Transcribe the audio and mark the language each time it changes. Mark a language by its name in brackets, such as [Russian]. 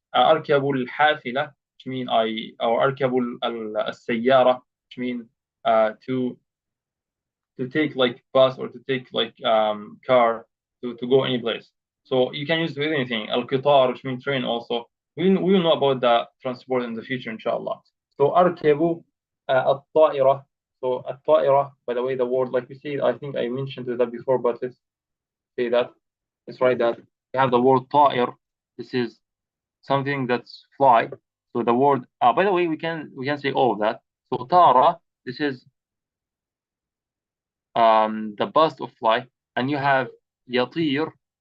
[Arabic] أركب الحافلة, [English] which mean or [Arabic] أركب السيارة, [English] which mean to take like bus or to take like car to go any place. So you can use it with anything. القطار, which means train also. We will know about the transport in the future, inshallah. [Arabic] So أركب الطائرة. [English] So الطائرة, by the way, the word, like we see, I think I mentioned that before, but let's say that. Let's write that. We have the word طائر. This is something that's fly. So the word, by the way, we can say all of that. So طارة, this is the bust of fly, and you have يطير.